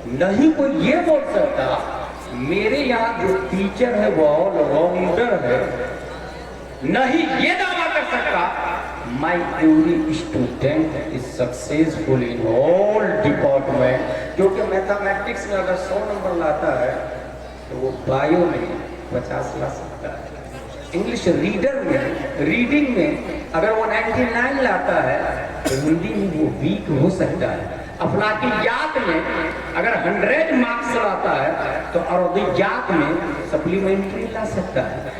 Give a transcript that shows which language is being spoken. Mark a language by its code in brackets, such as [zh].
[ur] نہیں کوئی یہ بول سکتا میرے یہاں جو ٹیچر ہے وہ آل راؤنڈر ہے. نہیں یہ دعویٰ کر سکتا [en] my every student is successful in all department. [ur] کیونکہ میتھمیٹکس میں اگر 100 نمبر لاتا ہے تو وہ بایو میں 50 لا سکتا ہے. انگلش ریڈنگ میں اگر وہ 99 لاتا ہے تو ہندی میں وہ ویک ہو سکتا ہے. افلاکیات میں اگر 100 مارکس لاتا ہے تو عربیات میں سپلیمنٹری لا سکتا ہے.